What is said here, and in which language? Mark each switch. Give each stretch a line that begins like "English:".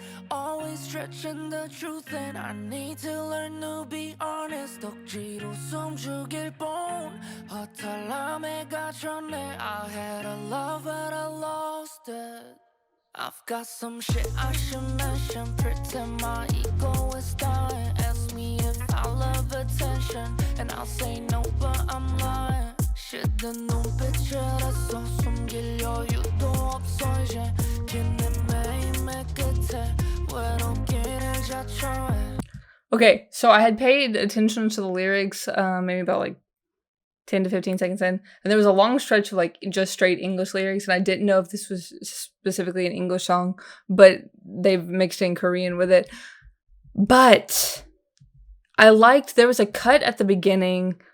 English: Always stretching the truth, and I need to learn to be honest.
Korean: 억지로 숨죽일 뻔 허탈함에 갇혔네.
English: I had a love but I lost it. I've got some shit I should mention. Pretend my ego is dying. Ask me if I love attention, and I'll say no, but I'm lying.
Korean: 시든 눈빛이라서 숨길 여유도 없어 이제 긴 내 매일매일 끝에 외롭기를 자초해.
English: Okay, so I had paid attention to the lyrics maybe about like 10 to 15 seconds in, and there was a long stretch of like just straight English lyrics, and I didn't know if this was specifically an English song, but they've mixed in Korean with it. But I liked, there was a cut at the beginning.